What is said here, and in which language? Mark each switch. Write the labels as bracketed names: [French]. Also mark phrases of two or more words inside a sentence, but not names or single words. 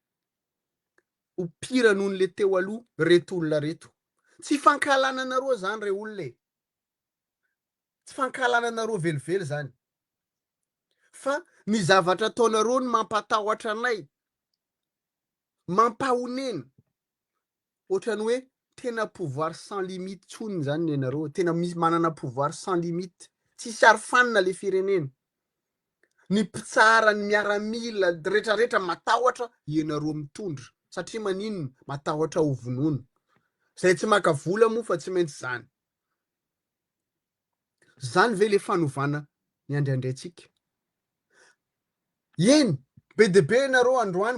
[Malagasy] opira noho le teo aloha reto olona reto tsy fankahalananareo zany re olona e tsy fankahalananareo velively zany fa ny zavatra ataonareo ny mampatahotra anay mampahonena ohatrany hoe tena [French] pouvoir sans limite [Malagasy] tsony zany ny anareo tena misy manana [French] pouvoir sans limite [Malagasy] tsisy arofanina le firenena ny mpitsara ny miaramila rehetrarehetra matahotra ianareo mitondra satria maninona matahotra ho vonoina zay tsy maka vola moa fa tsy maintsy zany ve le fanovana ny andriandraitsika eny be de be nareo androany